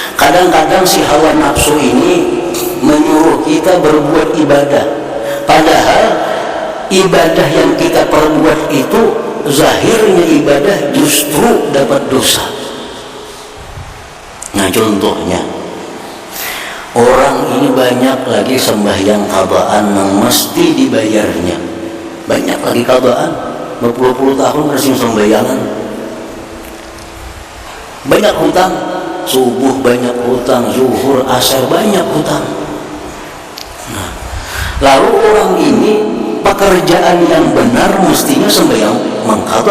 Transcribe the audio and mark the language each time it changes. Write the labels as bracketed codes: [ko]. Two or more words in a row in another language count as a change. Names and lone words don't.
[id] Kadang-kadang si hawa nafsu ini menyuruh kita berbuat ibadah, padahal ibadah yang kita perbuat itu zahirnya ibadah justru dapat dosa. Nah contohnya, orang ini banyak lagi sembahyang qadaan yang mesti dibayarnya, banyak lagi qadaan, berpuluh-puluh tahun masih sembahyangan, banyak hutang, subuh banyak hutang, zuhur, asar banyak hutang. Nah, lalu orang ini pekerjaan yang benar mestinya sembahyang mengqadha.